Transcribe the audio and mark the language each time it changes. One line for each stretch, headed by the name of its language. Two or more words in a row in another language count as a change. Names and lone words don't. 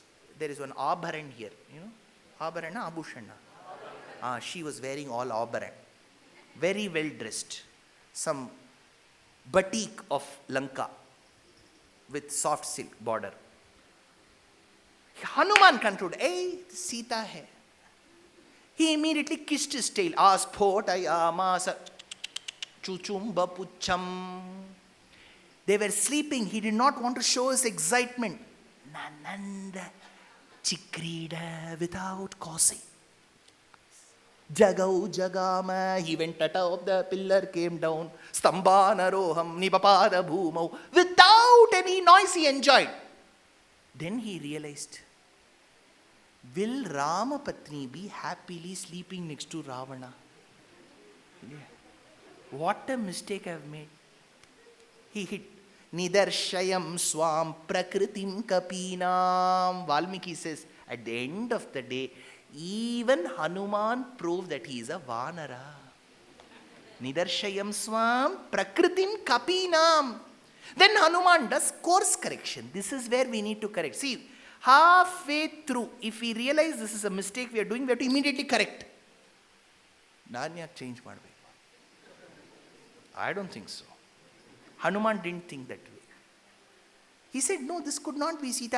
English: There is one Abharan here. You know?
Sanskrit: आभरण, आभूषण.
English: She was wearing all Abharan. Very well dressed. Some batik of Lanka with soft silk border. Hanuman concluded, hey, Sita hai. He immediately kissed his tail.
Sanskrit: आस्फोटयामास चुचुम्ब पुच्छम्.
English: They were sleeping. He did not want to show his excitement.
Sanskrit: ननन्द चिक्रीड
English: without causing.
Sanskrit: जगौ जगाम.
English: He went atop the pillar, came down.
Sanskrit: स्तम्भान् आरोहन् निपपात भूमौ.
English: Without any noise he enjoyed. Then he realized, will Ramapatni be happily sleeping next to Ravana? Yeah. What a mistake I have made. He hid.
Sanskrit: निदर्शयन् स्वां प्रकृतिं कपीनाम्.
English: Valmiki says, at the end of the day, even Hanuman proved that he is a Vanara.
Sanskrit: निदर्शयन् स्वां प्रकृतिं कपीनाम्.
English: Then Hanuman does course correction. This is where we need to correct. See, halfway through, if we realize this is a mistake we are doing, we have to immediately correct. Narnia change ಮಾಡಬೇಕು. I don't think so. Hanuman didn't think that way. He said, no, this could not be Sita.